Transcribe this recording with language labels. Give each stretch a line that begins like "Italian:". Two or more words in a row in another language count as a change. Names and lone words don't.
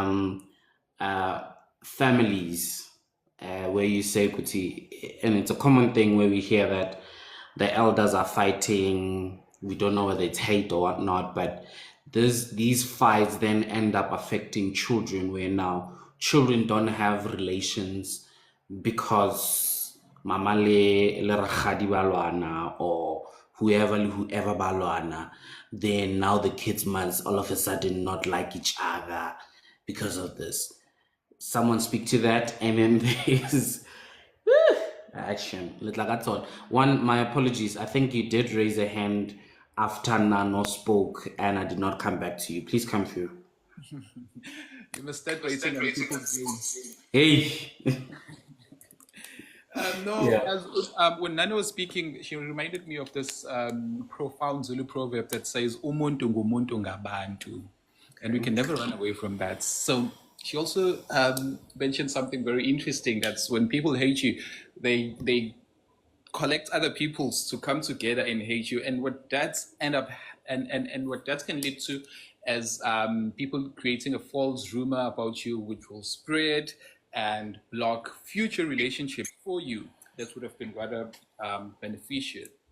English: Families, where you say kuti, and it's a common thing where we hear that the elders are fighting. We don't know whether it's hate or whatnot, but these fights then end up affecting children, where now children don't have relations because
Southern Sotho: mama le rakgadi ba lwana
English: or whoever
Southern Sotho: ba lwana.
English: Then now the kids must all of a sudden not like each other because of this. Someone speak to that, and then there's action. Like I thought. One, my apologies. I think you did raise a hand after Nano spoke, and I did not come back to you. Please come through. You must start waiting on people's names. Hey. When Nana was speaking, she reminded me of this profound Zulu proverb that says
Zulu: "Umuntu ngumuntu ngabantu,"
English: and we can never run away from that. So she also mentioned something very interesting. That's when people hate you, they collect other peoples to come together and hate you, and what that's end up and what that can lead to as people creating a false rumor about you, which will spread and block future relationships for you that would have been rather beneficial.